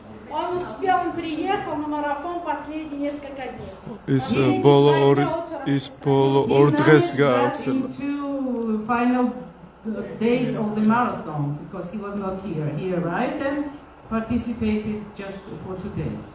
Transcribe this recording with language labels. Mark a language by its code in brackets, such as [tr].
[ru] Он успел, он приехал на марафон последние несколько дней. [ka] ის ბოლო ორ დღეს გაავრცელა. [en] Into final days of the marathon because he was not here. He arrived and participated just for 2 days.